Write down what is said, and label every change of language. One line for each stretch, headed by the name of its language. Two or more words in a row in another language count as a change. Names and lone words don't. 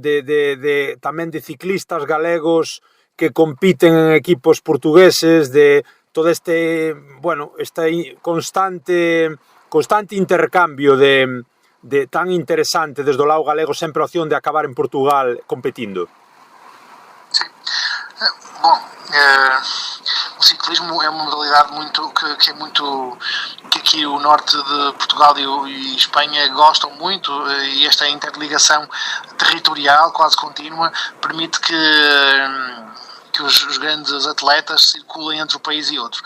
Galician: Tamén de ciclistas galegos que compiten en equipos portugueses, de todo este constante intercambio de tan interesante desde o lado galego, sempre a opción de acabar en Portugal competindo. Sí.
Portuguese: Bom, o ciclismo é uma modalidade que aqui o norte de Portugal e Espanha gostam muito, e esta interligação territorial quase contínua permite que os grandes atletas circulem entre um país e outro.